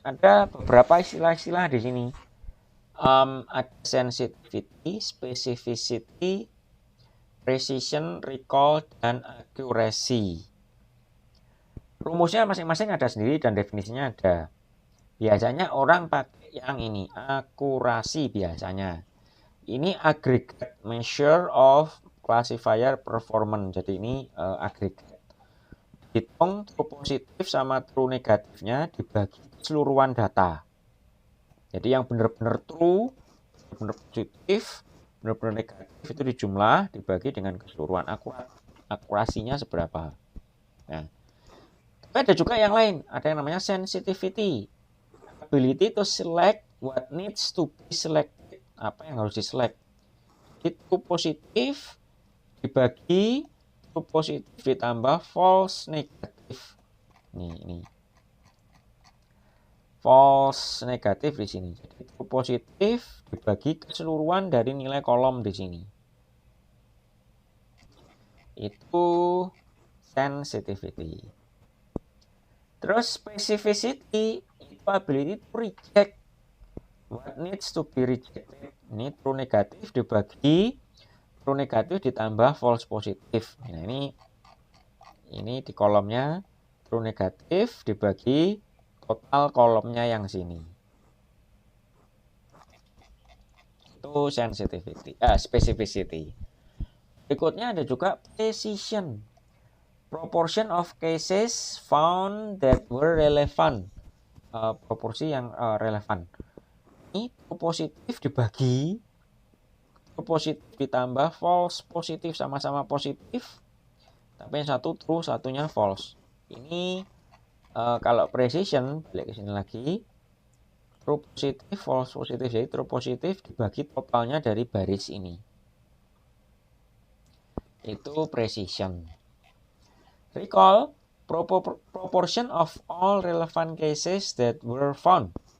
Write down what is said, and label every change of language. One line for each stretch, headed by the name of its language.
Indonesian: Ada beberapa istilah-istilah di sini. Ada sensitivity, specificity, precision, recall, dan accuracy. Rumusnya masing-masing ada sendiri dan definisinya ada. Biasanya orang pakai yang ini, akurasi biasanya.
English: Ini aggregate measure of classifier performance.
Indonesian: Jadi ini aggregate. Hitung true positif sama true negatifnya dibagi keseluruhan data. Jadi yang benar-benar true, benar-benar positif, benar-benar negatif itu dijumlah, dibagi dengan keseluruhan. Akurasinya seberapa. Nah, tapi ada juga yang lain. Ada yang namanya sensitivity.
English: Ability to select what needs to be selected.
Indonesian: Apa yang harus diselect. Itu positif dibagi true positif ditambah false negatif. Ini false negatif di sini. Jadi true positif dibagi keseluruhan dari nilai kolom di sini. Itu sensitivity. Terus
English: specificity itu ability to reject what needs to be rejected.
Indonesian: Ini true negatif dibagi true negatif ditambah false positif. Nah, ini di kolomnya true negatif dibagi total kolomnya yang sini. Itu sensitivity, specificity. Berikutnya ada juga precision.
English: Proportion of cases found that were relevant.
Indonesian: Proporsi yang relevan. Ini true positif dibagi true positif ditambah false positif sama-sama positif. Tapi yang satu true, satunya false. Ini kalau precision, balik ke sini lagi. True positif, false positif. Jadi true positif dibagi totalnya dari baris ini. Itu precision.
English: Recall, proportion of all relevant cases that were found.